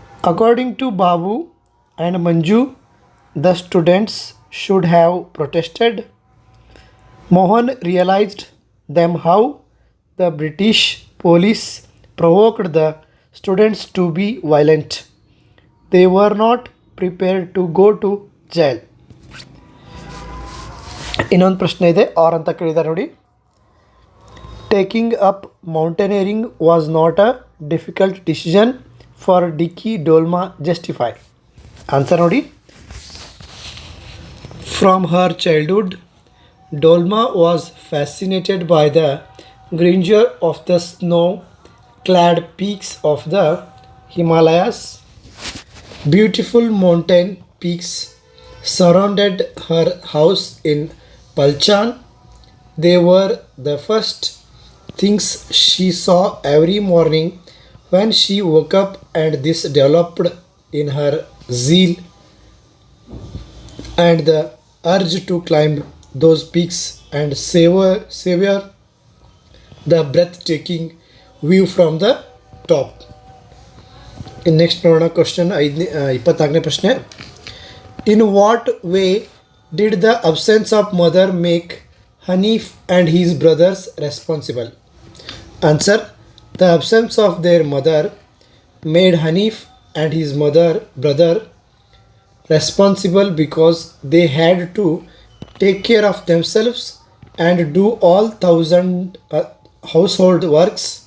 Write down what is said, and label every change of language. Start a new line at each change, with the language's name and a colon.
English: According to Babu and Manju, the students should have protested. Mohan realized them how the British police provoked the students to be violent. They were not prepared to go to jail.
Kannada: ಇನ್ನೊಂದು ಪ್ರಶ್ನೆ ಇದೆ, R ಅಂತ ಕೇಳಿದ್ದಾರೆ ನೋಡಿ.
English: Taking up mountaineering was not a difficult decision for Dicky Dolma justify.
Kannada: Answer ನೋಡಿ.
English: From her childhood Dolma was fascinated by the grandeur of the snow-clad peaks of the Himalayas. Beautiful mountain peaks surrounded her house in Palchan. They were the first things she saw every morning when she woke up, and this developed in her zeal and the urge to climb those peaks and savor the breathtaking view from the top. In next
Kannada: ನೋಡೋಣ question 24ನೇ ಪ್ರಶ್ನೆ.
English: In what way did the absence of mother make Hanif and his brothers responsible? Answer. The absence of their mother made Hanif and his brother responsible because they had to take care of themselves and do all 1,000 household works.